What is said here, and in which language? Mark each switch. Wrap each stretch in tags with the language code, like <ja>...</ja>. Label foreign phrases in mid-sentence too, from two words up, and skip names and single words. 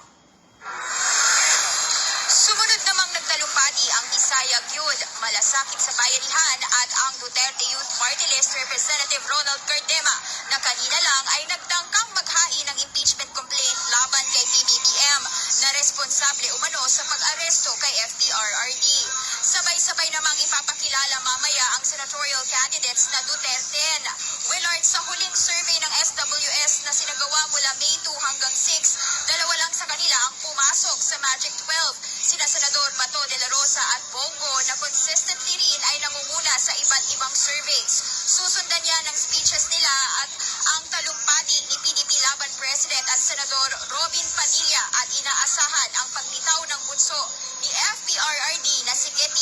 <tl>Sumunod namang nagtalumpati ang Bisayag Youth, Malasakit sa Bayanihan at ang Duterte Youth Party List Representative Ronald Cardema na kanina lang ay nagtangkang maghain ng</tl> <en>impeachment complaint</en> <tl>laban kay PBBM na responsable umano sa pag-aresto kay FPRRD. Sabay-sabay namang ipapakilala mamaya ang</tl> <en>senatorial candidates</en> <tl>na Duterte. Willard, sa huling survey ng SWS na sinagawa mula May 2 hanggang 6, dalawa lang sa kanila ang pumasok sa Magic 12. Sina Senador Bato de la Rosa at Bongo na consistently rin ay nangunguna sa iba't ibang surveys. Susundan yan ng speeches nila at ang talumpati ni PDP Laban President at Senador Robin Padilla at inaasahan ang paglitaw ng bunso ni FPRRD na si Getty.</tl>